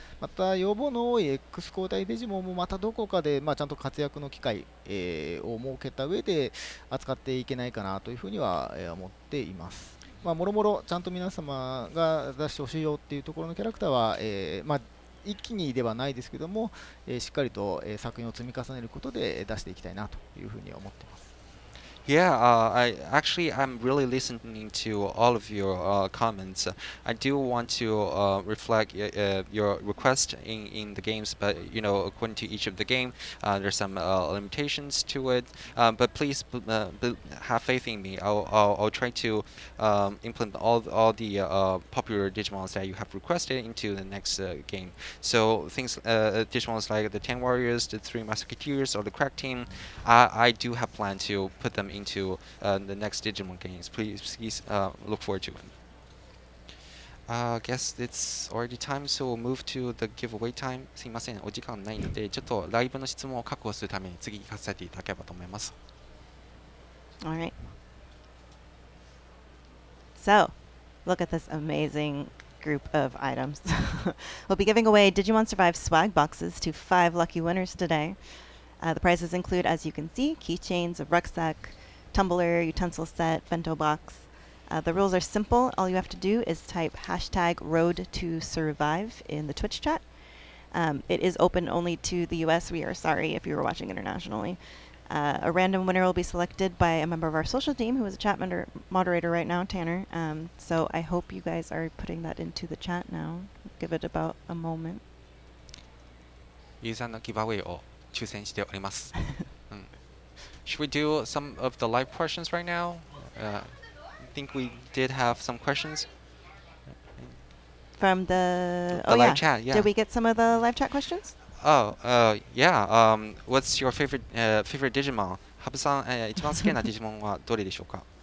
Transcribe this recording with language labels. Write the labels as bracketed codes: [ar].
[ja] また、予防の多い X 交代デジモンもまたどこかで、ちゃんと活躍の機会、を設けた上で扱っていけないかなというふうには、思っています。もろもろちゃんと皆様が出してほしいよっていうところのキャラクターは、一気にではないですけども、しっかりと、作品を積み重ねることで出していきたいなというふうに思っています。 [en] Yeah, I'm really listening to all of your comments. I do want to reflect your request in the games, but according to each of the game, there's some limitations to it. But please have faith in me. I'll try to implement all the popular Digimons that you have requested into the next game. So things, Digimons like the 10 Warriors, the 3 Musketeers, or the Crack Team, I do have plan to put them into the next Digimon games. Please look forward to it. I guess it's already time, so we'll move to the giveaway time. [ja] すいません、お時間ないので、ちょっとライブの質問を確保するために次行かせていただければと思います。 [en] All right. So, look at this amazing group of items. We'll be giving away Digimon Survive swag boxes to 5 lucky winners today. The prizes include, as you can see, keychains, a rucksack, tumbler, utensil set, bento box. The rules are simple. All you have to do is type hashtag road to survive in the Twitch chat. It is open only to the US. We are sorry if you were watching internationally. A random winner will be selected by a member of our social team who is a chat moderator right now, Tanner. So I hope you guys are putting that into the chat now. Give it about a moment. [ja] ユーザーのギブアウェイを抽選しております。 [en] Should we do some of the live questions right now? I think we did have some questions. From the live chat, yeah. Did we get some of the live chat questions? Yeah. What's your favorite Digimon? [ja] ハブさん、一番好きなディジモンはどれでしょうか？